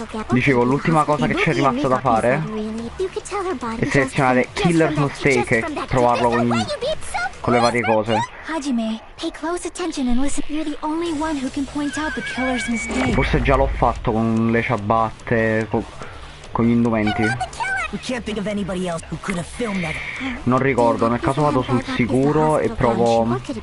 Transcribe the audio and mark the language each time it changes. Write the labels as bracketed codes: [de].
[it] Dicevo, l'ultima cosa che c'è rimasta da fare è selezionare Killer's Mistake e provarlo con le varie cose. [en] Hajime, pay close attention and listen. You're the only one who can point out the killer's mistake. [it] Forse già l'ho fatto con le ciabatte, con gli indumenti. [en] We can't think of anybody else who could have filmed that. [it] Non ricordo, nel caso vado sul sicuro e provo